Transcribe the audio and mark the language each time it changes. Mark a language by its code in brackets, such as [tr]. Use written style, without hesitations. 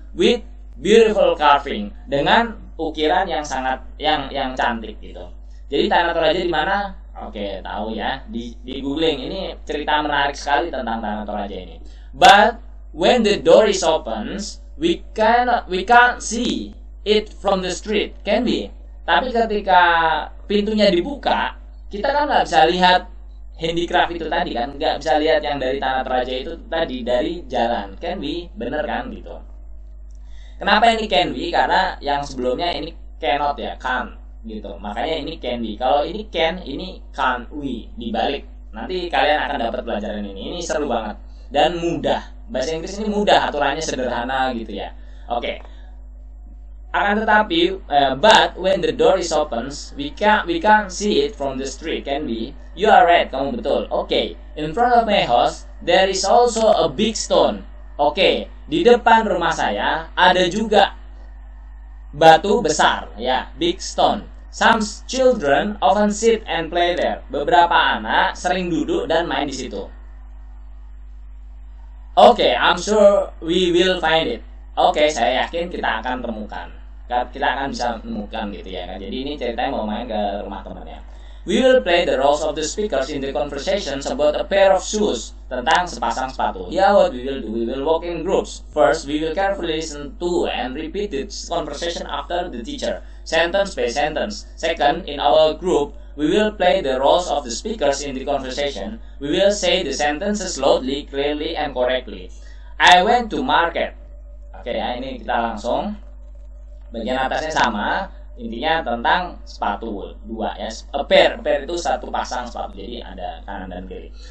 [en] With beautiful carving, [id] dengan ukiran yang sangat yang cantik gitu. Jadi Tanah Toraja di mana? Oke, tahu ya. Di googling. Ini cerita menarik sekali tentang Tanah Toraja ini. [en] But when the door is opens, we can't see it from the street, can we? [id] Tapi ketika pintunya dibuka, kita kan nggak bisa lihat handicraft itu tadi kan, nggak bisa lihat yang dari Tanah Toraja itu tadi dari jalan, [en] can we? [id] Bener kan gitu. Kenapa ini can we? Karena yang sebelumnya ini cannot ya, can't gitu. Makanya ini [en] can we. [id] Kalau ini can, ini [en] can't we. [id] Dibalik. Nanti kalian akan dapat pelajaran ini. Ini seru banget dan mudah. Bahasa Inggris ini mudah, aturannya sederhana gitu ya. Oke. Akan tetapi, [en] but when the door is opens, we can't see it from the street, can we? You are right, [id] kamu betul. [en] Okay, in front of my house, there is also a big stone. [id] Okay, di depan rumah saya ada juga batu besar, ya, [en] big stone. Some children often sit and play there. [id] Beberapa anak sering duduk dan main di situ. [en] Okay, I'm sure we will find it. [id] Okay, saya yakin kita akan temukan. Kita akan bisa menemukan gitu ya kan. Jadi ini ceritanya mau main ke rumah temannya. [en] We will play the roles of the speakers in the conversations about a pair of shoes, [id] tentang sepasang sepatu. [en] Yeah, what we will do, we will walk in groups. First, we will carefully listen to and repeat the conversation after the teacher, sentence by sentence. Second, in our group, we will play the roles of the speakers in the conversation. We will say the sentences loudly, clearly, and correctly. I went to market. [id] Oke ya, ini kita langsung. Bagian atasnya sama, intinya tentang sepatu 2 ya. A pair itu satu pasang sepatu, jadi ada kanan dan kiri.